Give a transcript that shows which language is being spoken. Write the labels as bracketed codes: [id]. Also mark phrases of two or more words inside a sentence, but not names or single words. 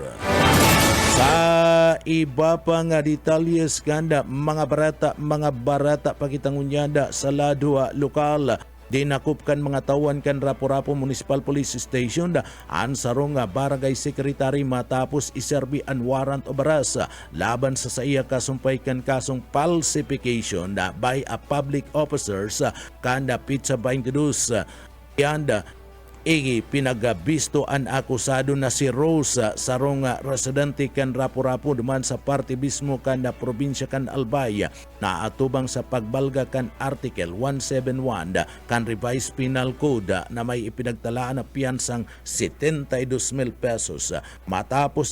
[bik] Sa iba pa nga detalyes kan mga barata pakitangunyanda sa lado lokal dinakop kan mga tawan kan Rapu-Rapu Municipal Police Station ang sarong barangay secretary matapos iserbi ang [en] warrant of arrest [bik] laban sa iya kasumpay kan kasong [en] falsification by a public officers [bik] kan Pizza 22 and pinagabisto ang akusado na si Rose sarong residente kan Rapu-Rapu duman sa parte mismo kan na probinsya kan Albay na atubang sa pagbalga kan Article 171 kan Revised Penal Code na may ipinagtalaan na piyansang 72,000 pesos matapos